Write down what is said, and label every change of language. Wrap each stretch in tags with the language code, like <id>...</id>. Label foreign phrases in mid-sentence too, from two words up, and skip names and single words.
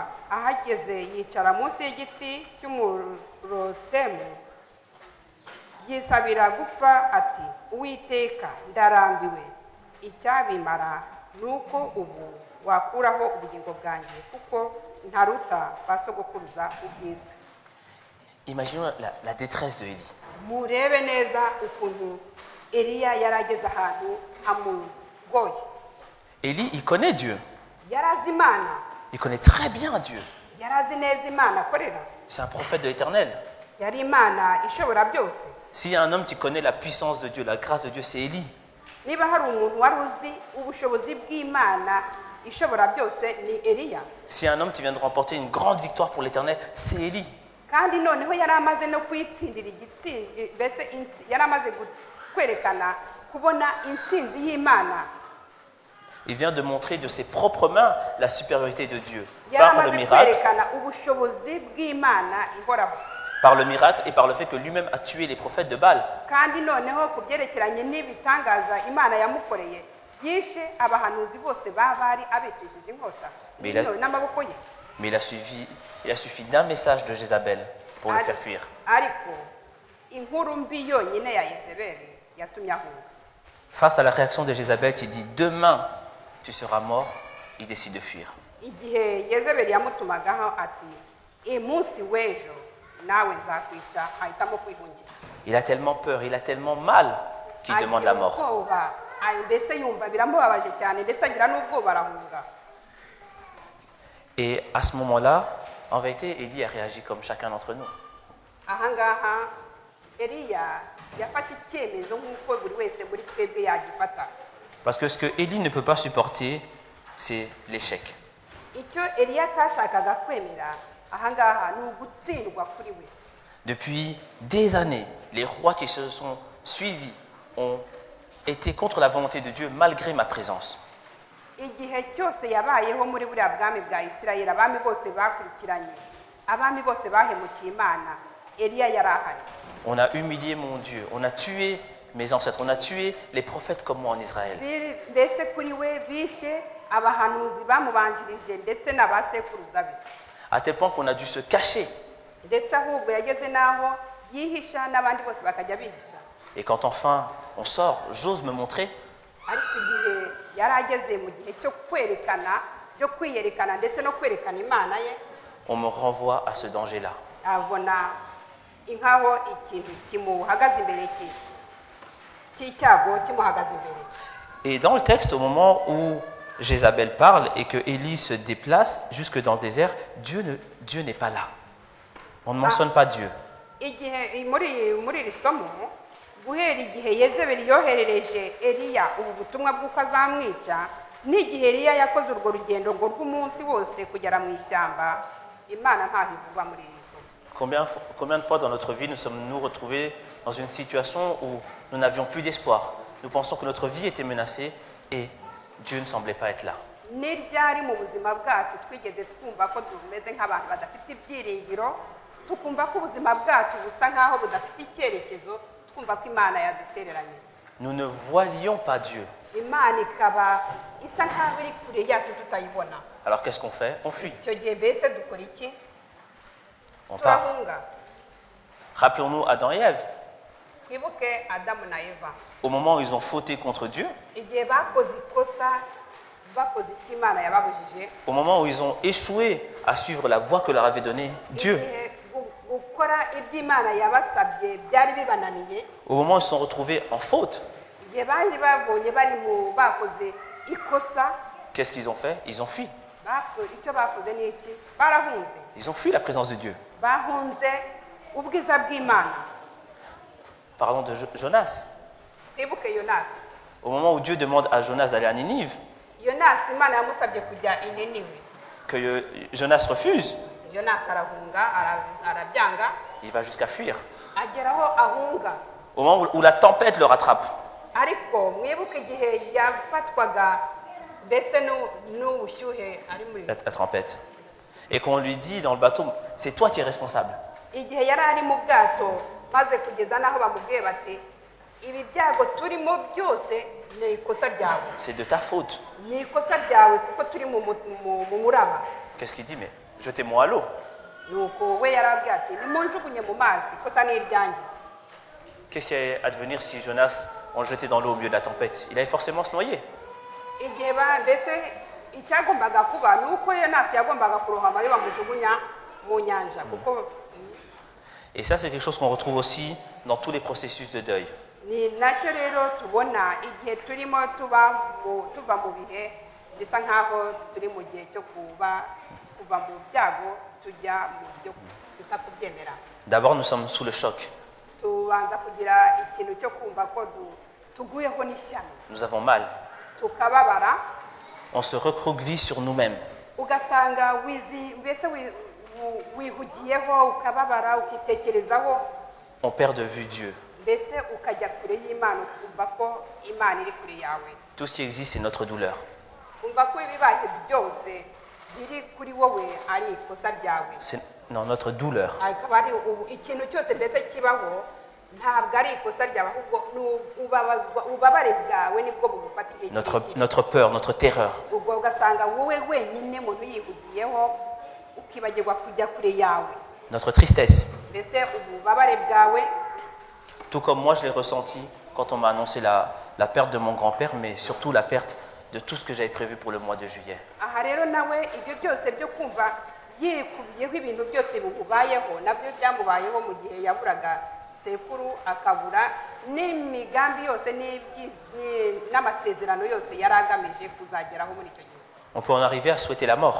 <rw>Ahageze yicara munsi y'igiti cy'umurotemu, yisabira gupfa ati, Uwiteka, ndarambiwe, icyabimara nuko ubu wakuraho ubugingo bwanjye, kuko ntaruta ba sogokuruza ubwiza.</rw> <fr>Imaginons la détresse de Élie.</fr> <rw>Murebe neza ukuntu Eliya yarageze ahantu hamugoye.</rw> <fr>Élie, il connaît Dieu.</fr> <rw>Yarazi Imana,</rw> <fr>Il connaît très bien Dieu.</fr> <rw>yarazi neza Imana akorera.</rw> <fr>C'est un prophète de l'Éternel.</fr> <rw>Yari Imana ishobora byose.</rw> <fr>S'il y a un homme qui connaît la puissance de Dieu, la grâce de Dieu, c'est Élie.</fr> <rw>Niba hari umuntu wari uzi ubushobozi bw'Imana ishobora byose ni Eliya.</rw> <fr>S'il y a un homme qui vient de remporter une grande victoire pour l'Éternel, c'est Élie.</fr> <rw>Kandi noneho yari amaze no kwitsindira igitsinzi, mbese yari amaze kwerekana kubona intsinzi y'Imana.</rw> <fr>Il vient de montrer de ses propres mains la supériorité de Dieu</fr> <rw>Yari</rw> <fr>par le</fr> <rw>amaze</rw> <fr>miracle,</fr> <rw>kwerekana ubushobozi bw'Imana ihoraho.</rw> <fr>et par le fait que lui-même a tué les prophètes de Baal.</fr> <rw>Kandi noneho ku byerekeranye n'ibitangaza Imana yamukoreye, yishe abahanuzi bose bari abicishije inkota n'amaboko ye.</rw> <fr>Mais il a suffi d'un message de Jézabel pour le faire fuir.</fr> <rw>Ariko inkuru mbi yonyine ya Yezebeli yatumye ahunga.</rw> <fr>Face à la réaction de Jézabel qui dit « Demain, tu seras mort », il décide de fuir.</fr> <rw>Igihe Yezebeli yamutumagaho ati, umunsi w'ejo nawe nzakwica, ahitamo kwihungira.</rw> <fr>Il a tellement peur, il a tellement mal qu'il demande la mort.</fr> <rw>Ubwoba, mbese yumva biramubabaje cyane ndetse agira n'ubwoba arahunga.</rw> <fr>Et à ce moment-là, en vérité, Élie a réagi comme chacun d'entre nous.</fr> <rw>Ahangaha Eliya yafashe icyemezo nk'uko buri wese muri twebwe yagifata.</rw> <fr>Parce que ce que Élie ne peut pas supporter, c'est l'échec.</fr> <rw>Icyo Eliya atashakaga kwemera ahangaha ni ugutsindwa kuri we.</rw> <fr>Depuis des années, les rois qui se sont suivis ont été contre la volonté de Dieu malgré ma présence.</fr> <rw>Igihe cyose yabayeho muri buriya bwami bwa Isirayeli, abami bose bakurikiranye, abami bose bahemukiye Imana, Eliya yari ahari.</rw> <fr>On a humilié mon Dieu, on a tué mes ancêtres, on a tué les prophètes comme moi en Israël.</fr> <rw>Mbese kuri we bishe abahanuzi bamubanjirije ndetse n'abasekuruza be.</rw> <fr>À tel point qu'on a dû se cacher.</fr> <rw>Ndetse ahubwo yageze n'aho yihisha n'abandi bose bakajya bihisha.</rw> <fr>Et quand enfin on sort, j'ose me montrer,</fr> <rw>Ariko igihe yari ageze mu gihe cyo kwerekana, cyo kwiyerekana ndetse no kwerekana Imana ye,</rw> <fr>on me renvoie à ce danger-là.</fr> <rw>abona inkaho ikintu kimuhagaze imbere cy'icyago kimuhagaze imbere.</rw> <fr>Et dans le texte, au moment où Jézabel parle et que Élie se déplace jusque dans le désert, Dieu n'est pas là. On ne mentionne pas Dieu.</fr> <rw>Igihe muri iri somo, guhera igihe Yezebeli yoherereje Eliya ubu butumwa bw'uko azamwica, n'igihe Eliya yakoze urwo rugendo ngo rw'umunsi wose kugera mu ishyamba, Imana ntaho ivugwa muri iri somo.</rw> <fr>Combien de fois dans notre vie nous sommes-nous retrouvés dans une situation où nous n'avions plus d'espoir. Nous pensons que notre vie était menacée et Dieu ne semblait pas être là.</fr> <rw>Ni ryari mu buzima bwacu twigeze twumva ko tumeze nk'abantu badafite ibyiringiro, tukumva ko ubuzima bwacu busa nk'aho budafite icyerekezo, twumva ko Imana yadutereranye.</rw> <fr>Nous ne voyons pas Dieu.</fr> <rw>Imana ikaba isa nk'aho iri kure yacu tutayibona.</rw> <fr>Alors qu'est-ce qu'on fait? On fuit.</fr> <rw>Icyo gihe mbese dukora iki?</rw> <fr>On part.</fr> <rw>Turahunga.</rw> <fr>Rappelons-nous Adam et Ève.</fr> <rw>Twibuke Adamu na Eva.</rw> <fr>Au moment où ils ont fauté contre Dieu,</fr> <rw>Igihe bakoze ikosa, bakoze icyo Imana yababujije,</rw> <fr>au moment où ils ont échoué à suivre la voie que leur avait donnée Dieu,</fr> <rw>igihe gukora ibyo Imana yabasabye byari bibananiye,</rw> <fr>au moment où ils se sont retrouvés en faute,</fr> <rw>igihe bari babonye bari mu bakoze ikosa,</rw> <fr>qu'est-ce qu'ils ont fait? Ils ont fui.</fr> <rw>icyo bakoze ni iki? Barahunze.</rw> <fr>Ils ont fui la présence de Dieu.</fr> <rw>Bahunze ubwiza bw'Imana.</rw> <fr>Parlons de Jonas.</fr> <rw>Twibuke Yonasi.</rw> <fr>Au moment où Dieu demande à Jonas d'aller à Ninive,</fr> <rw>Yonasi Imana yamusabye kujya i Niniwe.</rw> <fr>que Jonas refuse,</fr> <rw>Yonasi arahunga, arabyanga,</rw> <fr>il va jusqu'à fuir.</fr> <rw>ageraho ahunga.</rw> <fr>Au moment où la tempête le rattrape,</fr> <rw>Ariko mwibuke igihe yafatwaga mbese n'ubushyuhe ari muri</rw> <fr>la tempête, et qu'on lui dit dans le bateau, c'est toi qui es responsable.</fr> <rw>igihe yari ari mu bwato maze kugeza n'aho bamubwiye bati ibi byago turimo byose ni ikosa ryawe,</rw> <fr>c'est de ta faute.</fr> <rw>ni ikosa ryawe kuko turi mu muraba.</rw> <fr>Qu'est-ce qu'il dit? Mais jetez-moi à l'eau.</fr> <rw>Nuko we yarabwiye ati nimunjugunye mu mazi, ikosa ni iryanjye.</rw> <fr>Qu'est-ce qui allait advenir si Jonas, on le jetait dans l'eau au milieu de la tempête? Il allait forcément se noyer.</fr> <rw>Igihe mbese icyagombaga kuba ni uko Yonasi yagombaga kurohama iyo bamujugunya mu nyanja kuko.</rw> <fr>Et ça, c'est quelque chose qu'on retrouve aussi dans tous les processus de deuil.</fr> <rw>Ni nacyo rero tubona igihe turimo tuva mu bihe bisa nk'aho turi mu gihe cyo kuva mu byago tujya mu byo tutakubyemera.</rw> <fr>D'abord, nous sommes sous le choc.</fr> <rw>Tubanza kugira ikintu cyo kumva ko tuguyeho n'ishyano.</rw> <fr>Nous avons mal.</fr> <rw>Tukababara.</rw> <fr>On se recroqueville sur nous-mêmes.</fr> <rw>Ugasanga mbese wihugiyeho ukababara ukitekerezaho.</rw> <fr>On perd de vue Dieu.</fr> <rw>Mbese ukajya kure y'Imana ukumva ko Imana iri kure yawe.</rw> <fr>Tout ce qui existe, c'est notre douleur.</fr> <rw>Umva ko ibibaye byose biri kuri wowe ari ikosa ryawe.</rw> <fr>C'est non, notre douleur.</fr> <rw>Akaba ari ikintu cyose mbese kibaho ntabwo ari ikosa ryawe ahubwo ubabare bwawe nibwo bugufata igihe</rw> <fr>Notre peur, notre terreur.</fr> <rw>ubwo ugasanga wowe wenyine muntu yihugiyeho ukibagirwa kujya kure yawe.</rw> <fr>Notre tristesse.</fr> <rw>Mbese ububabare bwawe.</rw> <fr>Tout comme moi, je l'ai ressenti quand on m'a annoncé la perte de mon grand-père, mais surtout la perte de tout ce que j'avais prévu pour le mois de juillet.</fr> <rw>Aha rero nawe ibyo byose byo kumva yikubiyeho ibintu byose bimubayeho nabyo byamubayeho mu gihe yaburaga sekuru akabura n'imigambi yose n'amasezerano yose yari agamije kuzageraho muri icyo gihe.</rw> <fr>On peut en arriver à souhaiter la mort.</fr>